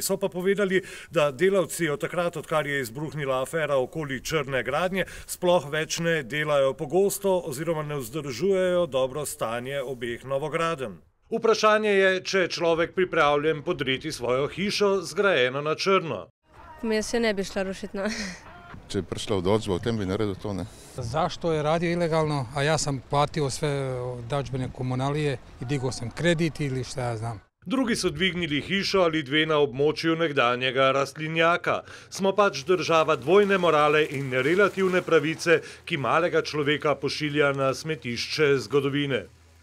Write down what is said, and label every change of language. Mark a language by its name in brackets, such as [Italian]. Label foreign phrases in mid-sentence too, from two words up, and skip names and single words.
[Slovenian] So pa povedali, da delavci od takrat, odkar je izbruhnila afera okoli črne gradnje, sploh več ne delajo pogosto oziroma ne vzdržujejo dobro stanje obeh novogradenj. Vprašanje je, če je človek pripravljen podreti svojo hišo zgrajeno na črno. Jaz se ne bi šla rušiti, no. Če je prišla odločba, o tem bi naredil to, ne. [Croatian] Zašto je radio ilegalno, a ja sam platio sve dažbene komunalije i digao sam kredit ili šta ja znam. [Slovenian] Drugi so dvignili hišo ali dve na območju nekdanjega rastlinjaka. Smo pač država dvojne morale in relativne pravice, ki malega človeka pošilja na smetišče zgodovine.